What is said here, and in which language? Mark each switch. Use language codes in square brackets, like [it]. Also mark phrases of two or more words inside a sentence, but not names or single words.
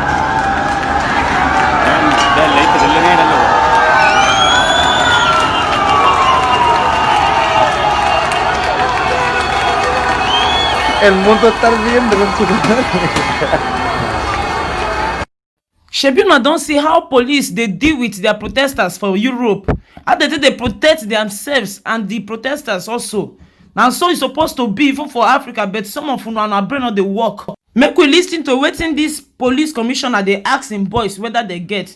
[hi] यार लाइट चल रही है ना लोग [es] el mundo está viendo con su [pcm] Shebi una don see how police they deal with their protesters for Europe. How they protect themselves and the protesters also. Now so it's supposed to be even for Africa, but some of una na brain not dey work. Make we listen to wetin this police commissioner they ask him boys whether they get.